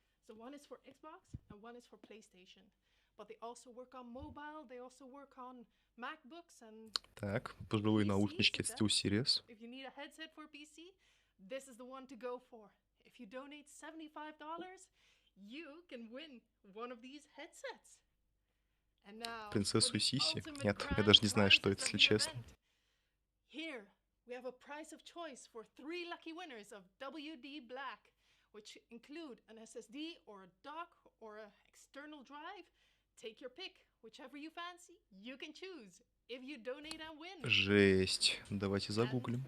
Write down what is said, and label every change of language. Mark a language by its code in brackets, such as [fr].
[en] So one is for Xbox and one is for PlayStation. But they also work on mobile, they also work on MacBooks and [ru] Так, пожилые наушнички от SteelSeries. [en] If you need a headset for PC, this is the one to go for. If you donate $75, you can win one of these headsets. And now, [ru] принцессу Сиси? Нет, я даже не знаю, что это, если честно. [en] Here. We have a prize of choice for 3 lucky winners of WD Black, which include an SSD or a dock or an external drive. Take your pick, whichever you fancy, you can choose. If you donate and win. [ru] Жесть. Давайте загуглим.